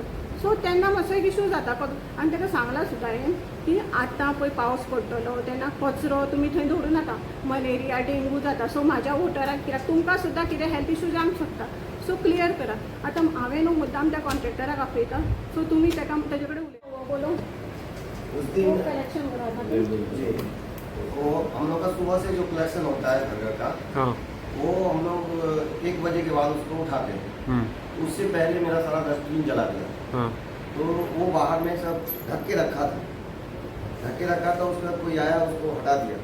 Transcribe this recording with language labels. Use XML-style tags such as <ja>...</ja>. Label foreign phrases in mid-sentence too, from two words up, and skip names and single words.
<kok>सो तेन्ना मातसो एक इशू जाता. आनी ताका सांगलां सुद्दां हांवें की आतां पळय पावस पडटलो तेन्ना कचरो तुमी थंय दवरूं नाका, मलेरिया डेंगू जाता. सो म्हाज्या वोटराक कित्याक तुमकां सुद्दां कितें</kok> <en>health issue</en> <kok>जावंक शकता. सो क्लियर करा. आतां हांवें न्हू मुद्दाम त्या कॉन्ट्रॅक्टराक आपयता. सो तुमी ताका ताजे कडेन बोलो</kok> <hi>उस दिन कलेक्शन वो हम लोग का सुबह से जो कलेक्शन होता है घर का, हाँ. वो हम लोग 1 बजे के बाद उसको उठाते हैं. उससे पहले मेरा सारा डस्टबिन जला दिया. हाँ. तो वो बाहर में सब ढक के रखा था. उसके बाद कोई आया उसको हटा दिया.</hi>